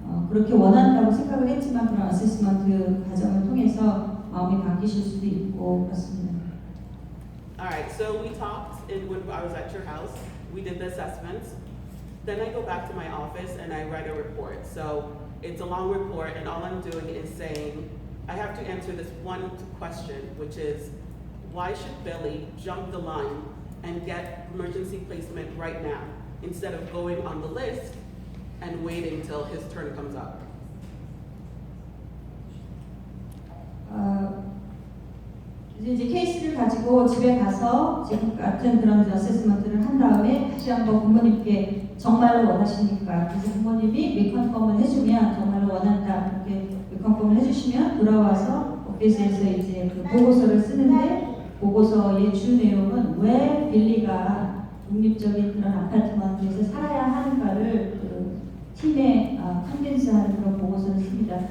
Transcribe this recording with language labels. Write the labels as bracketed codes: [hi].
[ko] 그렇게 원한다고 생각을 했지만 그런 어세스먼트 과정을 통해서 마음이 바뀌실 수도 있고 그렇습니다. [en] Alright, so we talked when I was at your house, we did the assessments. Then I go back to my office and I write a report. So it's a long report and all I'm doing is saying, I have to answer this one question, which is, why should Billy jump the line and get emergency placement right now instead of going on the list and waiting till his turn comes up? [ko] 이제 케이스를 가지고 집에 가서 지금 같은 그런 어세스먼트를 한 다음에 다시 한번 부모님께 정말로 원하십니까? 그래서 부모님이 리컨펌을 해주면 정말로 원한다 이렇게 리컨펌을 해주시면 돌아와서 오피스에서 이제 그 보고서를 쓰는데 보고서의 주 내용은 왜 빌리가 독립적인 그런 아파트먼트에서 살아야 하는가를 그 팀에 컨벤스하는 그런 보고서를 씁니다.